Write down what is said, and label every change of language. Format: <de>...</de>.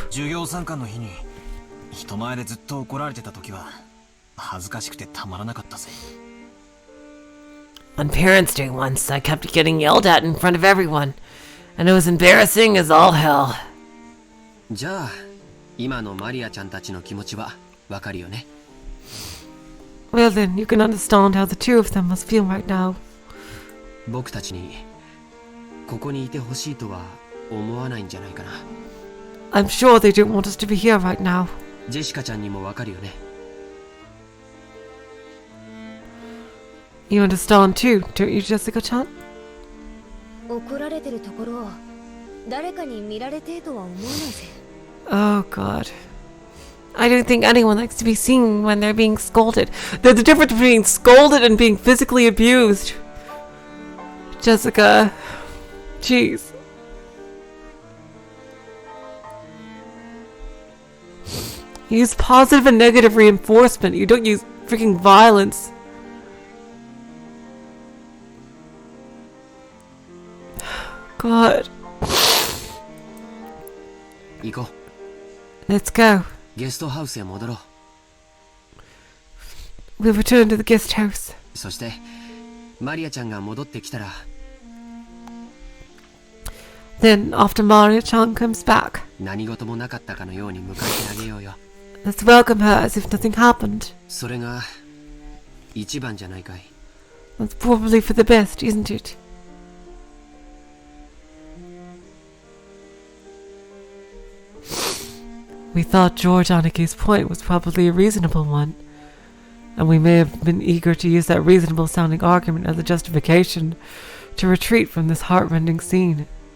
<ja>授業参観の日に人前でずっと怒られてた時は恥ずかしくてたまらなかったぜ。</ja> <en>On Parents' Day once, I kept getting yelled at in front of everyone, and it was embarrassing as all hell.</en> <ja>じゃあ今のマリアちゃんたちの気持ちはわかるよね。</ja> <en>Well then, you can understand how the two of them must feel right now.</en> <ja>僕たちにここにいてほしいとは思わないんじゃないかな。</ja> <en>I'm sure they don't want us to be here right now.</en> <ja>ジェシカちゃんにもわかるよね。</ja> <en>You understand too, don't you, Jessica-chan?</en> <ja>怒られてるところを誰かに見られてえとは思わないぜ。</ja> <en>Oh god. I don't think anyone likes to be seen when they're being scolded. There's a difference between scolded and being physically abused. Jessica. Jeez. You use positive and negative reinforcement. You don't use freaking violence. God.</en> <ja>行こ</ja> <en>Let's go.</en> <ja>う。ゲストハウスへ戻ろう。</ja> <en>We'll return to the guest house.</en> <ja>そしてマリアちゃんが戻ってきたら</ja> <en>Then, after Maria-chan comes back,</en> <ja>何事もなかったかのように迎えてあげようよ。</ja> <en>let's welcome her as if nothing happened.</en> <ja>それが一番じゃないかい。</ja> <en>That's probably for the best, isn't it? We thought George Anaki's point was probably a reasonable one, and we may have been eager to use that reasonable sounding argument as a justification to retreat from this heartrending scene.</en>